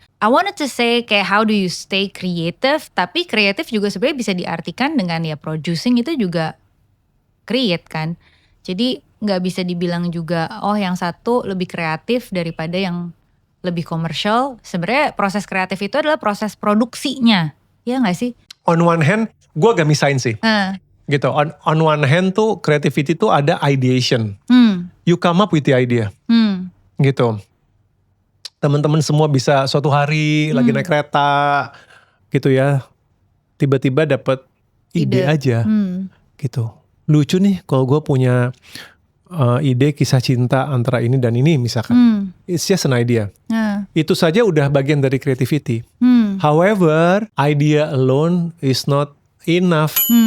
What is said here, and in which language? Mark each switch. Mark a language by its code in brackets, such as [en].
[en] I wanted to say kayak how do you stay creative. [id] Tapi kreatif juga sebenarnya bisa diartikan dengan ya producing itu juga create kan. Jadi gak bisa dibilang juga yang satu lebih kreatif daripada yang lebih komersial. Sebenarnya proses kreatif itu adalah proses produksinya, ya nggak sih? [en] On one hand, [id] gue agak misain sih. Gitu. On one hand tuh creativity tuh ada ideation. [en] You come up with the idea. [id] Gitu. Teman-teman semua bisa suatu hari lagi naik kereta, gitu ya. Tiba-tiba dapet ide aja, gitu. Lucu nih kalau gue punya ide kisah cinta antara ini dan ini misalkan. [en] It's just an idea. [id] Itu saja udah bagian dari creativity. [en] However, idea alone is not enough.